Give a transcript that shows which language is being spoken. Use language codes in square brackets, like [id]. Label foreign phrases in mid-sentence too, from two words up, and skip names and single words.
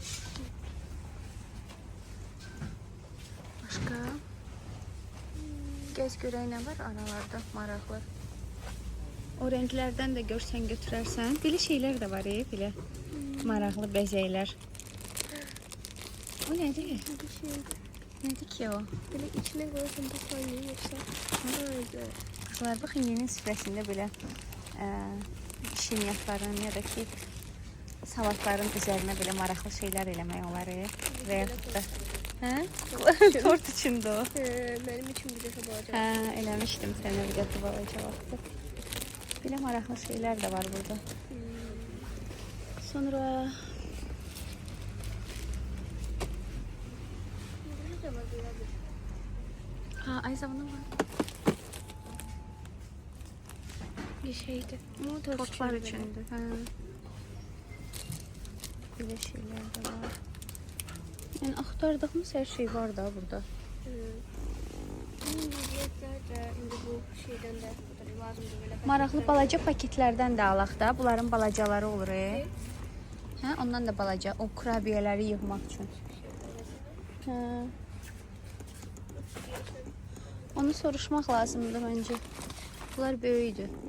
[az] Başqa? Gəz görək nə var aralarda maraqlı. O rənglərdən də görsən götürərsən. Belə şeylər də var, belə maraqlı bəzəklər. O nədir? Bir şey. Nədir ki o? [tr] Böyle içine koyarsan bu saniye yoksa. Öyle. [az] Qızlar, baxın, yeni süfrəsində belə şinyatların ya da ki salatların üzərinə belə maraqlı şeylər eləmək olar. Və yaxud da tort içində o. [tr] Benim için bir defa olacak. [az] Hə, eləmişdim sənə bir dəfə balaca vaxtı. Belə maraqlı şeylər də var burada. Sonra Ayza bunu var. Bir şeydi. Tortlar üçündür. Hə. Belə şeylər də var. Yəni axtardığımız hər şey var da burada. [tr] Yiyecekler de indi bu şeyden de lazımdı böyle. [az] Maraqlı balaca paketlərdən də alaq da. Bunların balacaları olur. Hə, ondan da balaca o kurabiyələri yığmaq üçün. Hə. Onu soruşmaq lazımdır məncə. Bunlar böyükdür.